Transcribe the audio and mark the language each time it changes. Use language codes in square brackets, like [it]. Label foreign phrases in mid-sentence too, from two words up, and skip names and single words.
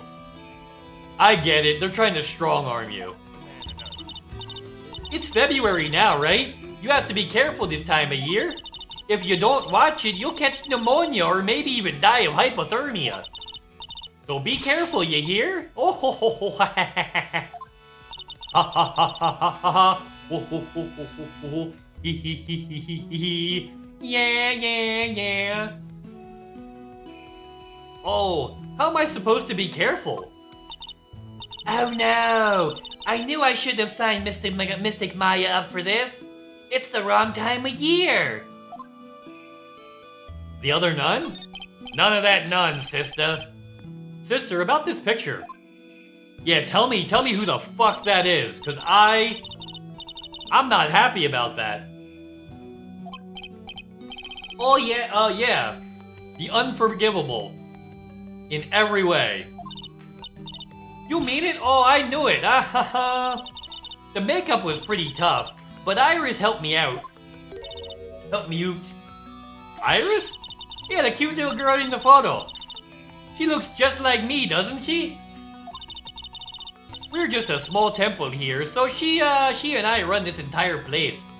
[en] I get it, they're trying to strong-arm you. It's February now, right? You have to be careful this time of year. If you don't watch it, you'll catch pneumonia or maybe even die of hypothermia. So be careful, you hear? Oh ho ho ho ha ha ha ha. Ha ha ha ha ha ha. Ho ho ho ho ho ho. Hee hee hee hee hee hee. Yeah, yeah, yeah. Oh, how am I supposed to be careful? Oh no! I knew I shouldn't have signed Mystic Maya up for this. It's the wrong time of year. The other nun? None of that nun, sister. Sister, about this picture. Yeah, tell me who the fuck that is, cause I'm not happy about that. Oh yeah, yeah. The unforgivable. In every way. You mean it? Oh, I knew it. Ah ha ha. The makeup was pretty tough, but Iris helped me out. Help me out. Iris? Yeah, the cute little girl in the photo. She looks just like me, doesn't she? We're just a small temple here, so she and I run this entire place.